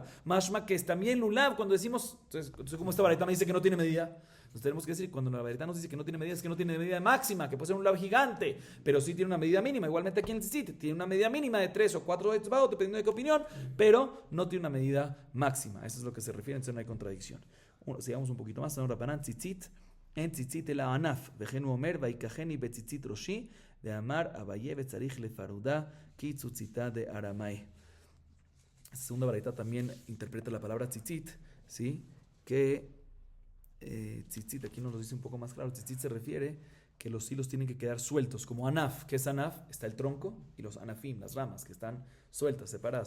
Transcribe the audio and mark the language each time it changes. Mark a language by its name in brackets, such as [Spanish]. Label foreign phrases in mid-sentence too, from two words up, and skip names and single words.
[Spanish] Mashma que es también lulav, cuando decimos, entonces como esta baraita me dice que no tiene medida, entonces tenemos que decir, cuando la baraita nos dice que no tiene medida, es que no tiene medida máxima, que puede ser un lulav gigante, pero sí tiene una medida mínima. Igualmente aquí en el tzitzit tiene una medida mínima de 3 o 4 etzbaot, dependiendo de qué opinión, pero no tiene una medida máxima. Eso es lo que se refiere, entonces no hay contradicción. Sigamos un poquito más. [Aramaic] Rabanan tzitzit en tzitzit el anaf, vejenu omer, vaikajeni betzitzit roshi, de amar abaye betzarich lefaruda, ki tzutzita de aramai. [Spanish] La segunda baraita también interpreta la palabra tzitzit, ¿sí? Que tzitzit, aquí nos lo dice un poco más claro, tzitzit se refiere que los hilos tienen que quedar sueltos, como anaf. ¿Qué es anaf? Está el tronco y los anafim, las ramas, que están sueltas, separadas.